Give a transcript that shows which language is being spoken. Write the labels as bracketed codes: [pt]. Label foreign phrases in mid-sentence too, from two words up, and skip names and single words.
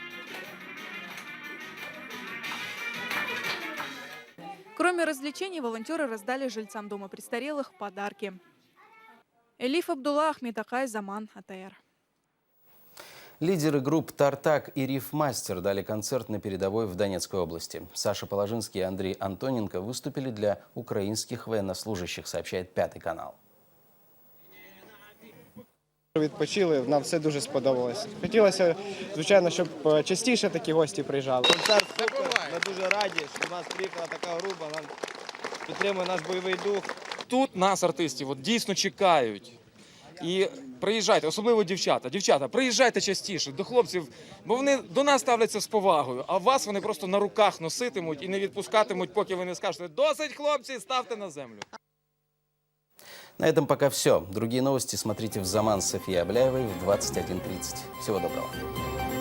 [ru] Кроме развлечений, волонтеры раздали жильцам дома престарелых подарки. Элиф Абдулла, Ахмед Акай, Заман, АТР. Лидеры групп «Тартак» и «Рифмастер» дали концерт на передовой в Донецкой области. Саша Положинский и Андрей Антоненко выступили для украинских военнослужащих, сообщает 5 канал. [uk] Відпочили, нам все дуже сподобалось. Хотілося, звичайно, щоб частіше такі гості приїжджали. Концерт супер, ми дуже раді, що до нас приїхала така група, нам підтримує наш бойовий дух. Тут нас, артистів, дійсно чекають. І приїжджайте, особливо дівчата. Дівчата, приїжджайте частіше до хлопців, бо вони до нас ставляться з повагою, а вас вони просто на руках носитимуть і не відпускатимуть, поки ви не скажете «Досить, хлопці, ставте на землю». [ru] На этом пока все. Другие новости смотрите в «Заман» с Софией Абляевой в 21:30. Всего доброго.